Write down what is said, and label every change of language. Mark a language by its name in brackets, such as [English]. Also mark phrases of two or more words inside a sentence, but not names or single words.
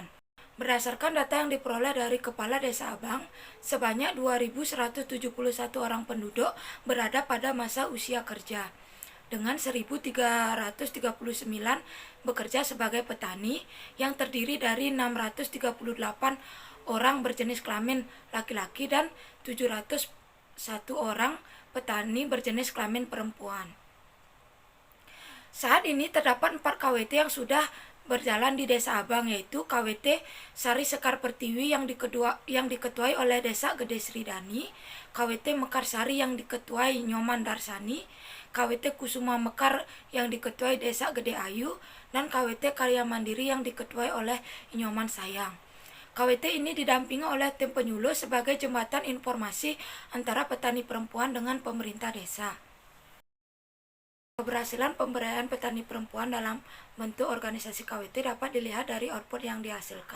[Indonesian] Berdasarkan data yang diperoleh dari Kepala Desa Abang, sebanyak 2.171 orang penduduk berada pada masa usia kerja, dengan 1.339 bekerja sebagai petani yang terdiri dari 638 orang berjenis kelamin laki-laki dan 701 orang petani berjenis kelamin perempuan. Saat ini terdapat 4 KWT yang sudah berjalan di Desa Abang, yaitu KWT Sari Sekar Pertiwi yang diketuai oleh Desa Gede Sridani, KWT Mekarsari yang diketuai Nyoman Darsani, KWT Kusuma Mekar yang diketuai Desa Gede Ayu, dan KWT Karya Mandiri yang diketuai oleh Nyoman Sayang. KWT ini didampingi oleh tim penyuluh sebagai jembatan informasi antara petani perempuan dengan pemerintah desa. Keberhasilan pemberdayaan petani perempuan dalam bentuk organisasi KWT dapat dilihat dari output yang dihasilkan.